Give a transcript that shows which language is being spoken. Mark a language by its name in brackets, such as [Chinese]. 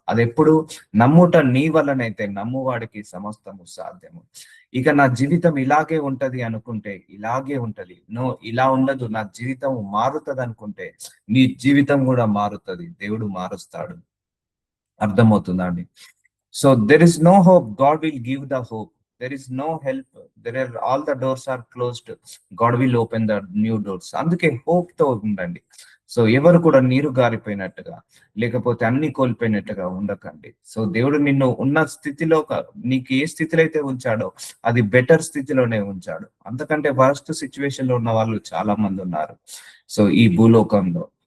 [Telugu] అది ఎప్పుడు నమ్ముట నీ వల్లనైతే నమ్మువాడికి సమస్తము సాధ్యము. ఇక నా జీవితం ఇలాగే ఉంటది అనుకుంటే ఇలాగే ఉంటది, నో ఇలా ఉండదు, నా జీవితం మారుతుంది అనుకుంటే నీ జీవితం కూడా మారుతుంది, దేవుడు మారుస్తాడు. అర్థమవుతుందా అండి? [English] So there is no hope, God will give the hope. There is no help, all the doors are closed, God will open the new doors. [Telugu] అందుకే హోప్ తో ఉండండి. సో ఎవరు కూడా నీరు గారిపోయినట్టుగా, లేకపోతే అన్ని కోల్పోయినట్టుగా ఉండకండి. సో దేవుడు నిన్ను ఉన్న స్థితిలో, నీకు ఏ స్థితిలో అయితే ఉంచాడో అది బెటర్ స్థితిలోనే ఉంచాడు. అంతకంటే వర్స్ట్ సిచ్యువేషన్ లో ఉన్న వాళ్ళు చాలా మంది ఉన్నారు సో ఈ భూలోకంలో.